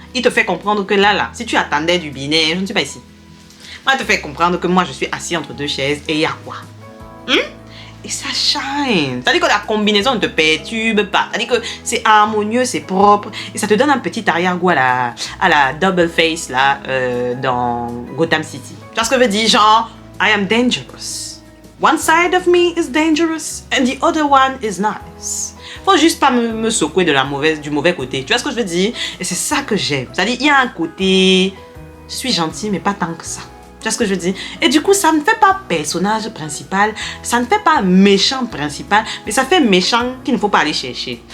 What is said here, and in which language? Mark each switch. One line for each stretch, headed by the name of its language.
French: Il te fait comprendre que là, si tu attendais du binaire, je ne suis pas ici. Moi, il te fait comprendre que moi, je suis assis entre deux chaises et il y a quoi? Et ça shine. C'est-à-dire que la combinaison ne te perturbe pas. C'est-à-dire que c'est harmonieux, c'est propre. Et ça te donne un petit arrière-goût à la double face là, dans Gotham City. Tu vois ce que je veux dire?
English: Genre, I am dangerous. One side of me is dangerous and the other one is nice.
French: Faut juste pas me secouer du mauvais côté. Tu vois ce que je veux dire? Et c'est ça que j'aime. C'est-à-dire, il y a un côté... Je suis gentille, mais pas tant que ça. Tu vois ce que je dis? Et du coup, ça ne fait pas personnage principal, ça ne fait pas méchant principal, mais ça fait méchant qu'il ne faut pas aller chercher.